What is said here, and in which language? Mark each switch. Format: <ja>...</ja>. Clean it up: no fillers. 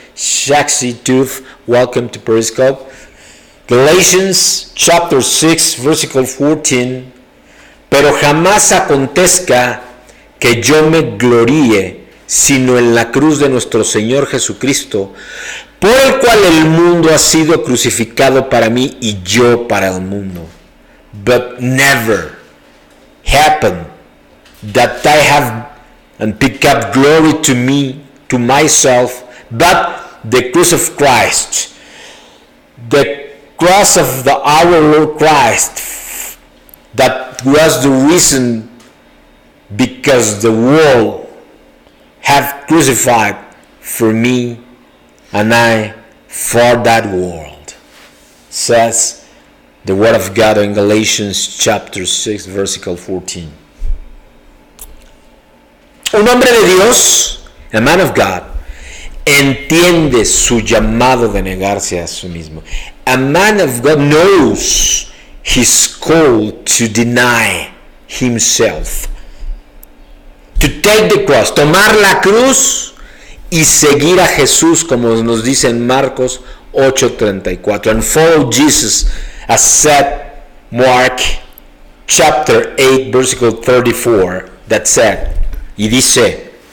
<en>Shaxi Tooth, welcome to Periscope. Galatians chapter 6, versículo 14.</en> <es>Pero jamás acontezca que yo me gloríe, sino en la cruz de nuestro Señor Jesucristo, por el cual el mundo ha sido crucificado para mí y yo para el mundo.</es> <en>But never happen that I have and pick up glory to me, to myself, but the cross of Christ, the cross of our Lord Christ, that was the reason because the world have crucified for me and I for that world, says the word of God in Galatians chapter 6, versículo 14.</en> <es>Un hombre de Dios,</es> <en>a man of God,</en> <es>entiende su llamado de negarse a sí mismo.</es> <en>A man of God knows his call to deny himself, to take the cross,</en> <es>tomar la cruz y seguir a Jesús, como nos dice en Marcos 8:34,</es> <en>and follow Jesus, as said Mark chapter 8 versículo 34, that said,</en> <es>y dice,</es>